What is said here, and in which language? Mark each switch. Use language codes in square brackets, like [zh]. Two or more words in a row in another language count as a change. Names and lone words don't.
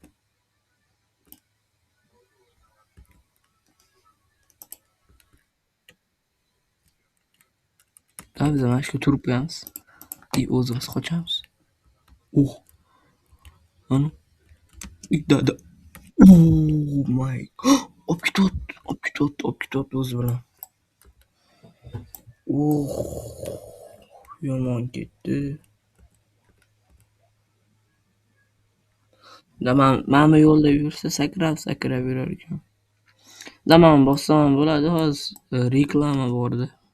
[uz] Biz mana shu turib qo'yamiz. O'zimiz qochamiz. Ana. Da. [en] Oh my god. [uz] Olib ketyapti o'zi bilan. Yomon ketdi. Mana bu yo'lda yursa sakrab yurar ekan. Mana bossam bo'ladi, hozir reklama bordi.